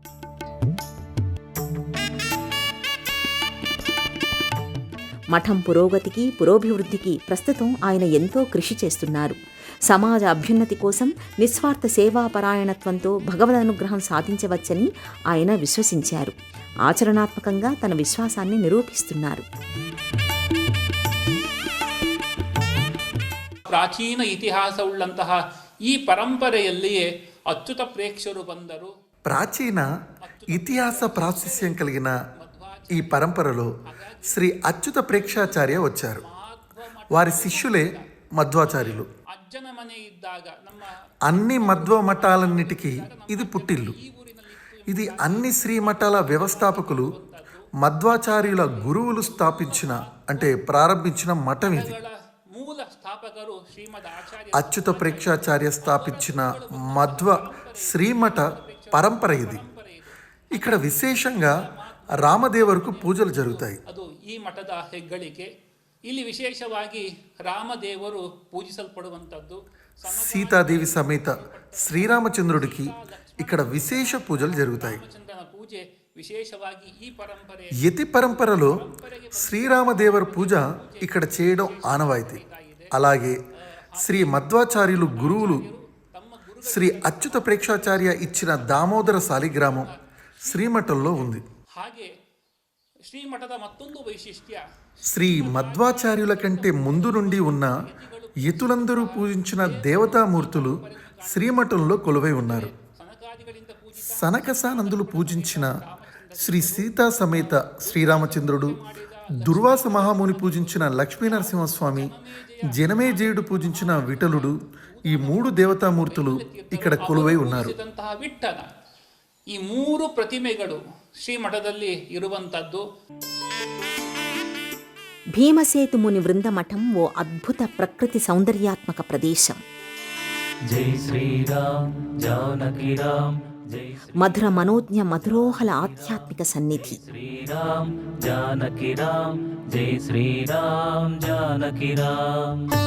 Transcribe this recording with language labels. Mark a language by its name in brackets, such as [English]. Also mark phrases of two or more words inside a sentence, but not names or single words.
[Telugu] మఠం పురోగతికి, పురోభివృద్ధికి ప్రస్తుతం ఆయన ఎంతో కృషి చేస్తున్నారు. సమాజ అభ్యున్నతి కోసం నిస్వార్థ సేవాపరాయణత్వంతో భగవదనుగ్రహం సాధించవచ్చని ఆయన విశ్వసించారు. ఆచరణాత్మకంగా తన విశ్వాసాన్ని నిరూపిస్తున్నారు. [Kannada] ಪ್ರಾಚೀನ ಇತಿಹಾಸವುಳ್ಳಂತಹ ಈ ಪರಂಪರೆಯಲ್ಲಿಯೇ ಅಚ್ಯುತ ಪ್ರೇಕ್ಷರು ಬಂದರು. [Telugu] ప్రాచీన ఇతిహాస ప్రాశస్త్యం కలిగిన ఈ పరంపరలో శ్రీ అచ్యుత ప్రేక్షాచార్య వచ్చారు. వారి శిష్యులే మధ్వాచార్యులు. [Kannada] ಅಜ್ಜನ ಮನೆ ಇದ್ದಾಗ ನಮ್ಮ [Telugu] అన్ని మధ్వ మఠాలన్నిటికీ ఇది పుట్టిల్లు. ఇది అన్ని శ్రీమఠాల వ్యవస్థాపకులు మధ్వాచార్యుల గురువులు స్థాపించిన అంటే ప్రారంభించిన మఠం ఇది. [Kannada] ಮೂಲ ಸ್ಥಾಪಕರು ಶ್ರೀಮದ್ ಆಚಾರ್ಯ [Telugu] అచ్యుత ప్రేక్షాచార్య స్థాపించిన మధ్వ శ్రీమఠ పరంపర ఇది. ఇక్కడ విశేషంగా రామదేవరుకు పూజలు జరుగుతాయి. [Kannada] ಅದು ಈ ಮಠದ ಹೆಗ್ಗಳಿಕೆ. ಇಲ್ಲಿ ವಿಶೇಷವಾಗಿ ರಾಮದೇವರು ಪೂಜಿಸಲ್ಪಡುವಂಥದ್ದು. [Telugu] సీతాదేవి సమేత శ్రీరామచంద్రుడికి ఇక్కడ విశేష పూజలు జరుగుతాయి. [Kannada] ರಾಮಚಂದ್ರನ ಪೂಜೆ ವಿಶೇಷವಾಗಿ ಈ ಪರಂಪರೆ [Telugu] యతి పరంపరలో శ్రీరామదేవర పూజ ఇక్కడ చేయడం ఆనవాయితీ. అలాగే శ్రీ మధ్వాచార్యులు గురువులు శ్రీ అచ్యుత ప్రేక్షాచార్య ఇచ్చిన దామోదర శాలిగ్రామం శ్రీమఠంలో ఉంది. [Kannada] ಹಾಗೆ ಶ್ರೀಮಠದ ಮತ್ತೊಂದು ವೈಶಿಷ್ಟ್ಯ [Telugu] శ్రీ మధ్వాచార్యుల కంటే ముందు నుండి ఉన్న యతులందరూ పూజించిన దేవతామూర్తులు శ్రీమఠంలో కొలువై ఉన్నారు. [Kannada] ಸನಕಾದಿಗಳಿಂದ ಪೂಜಿತ [Telugu] సనకసానందులు పూజించిన శ్రీ సీతా సమేత శ్రీరామచంద్రుడు, దుర్వాస మహాముని పూజించిన లక్ష్మీనరసింహస్వామి, జనమేజయుడు పూజించిన విఠలుడు, ఈ 3 దేవతామూర్తులు ఇక్కడ కొలువై ఉన్నారు. [Kannada] ಪೂಜಿಸಿದಂತಹ ವಿಠ್ಠಲ, ಈ 3 ಪ್ರತಿಮೆಗಳು ಶ್ರೀಮಠದಲ್ಲಿ ಇರುವಂತದ್ದು. [Telugu] భీమసేతు ముని వృందమఠం ఓ అద్భుత ప్రకృతి సౌందర్యాత్మక ప్రదేశం. జై శ్రీరామ్ జానకి రామ్ జై మధుర మనోజ్ఞ మధురోహల ఆధ్యాత్మిక సన్నిధి. శ్రీరామ్ జానకి రామ్ జై శ్రీరామ్ జానకి రామ్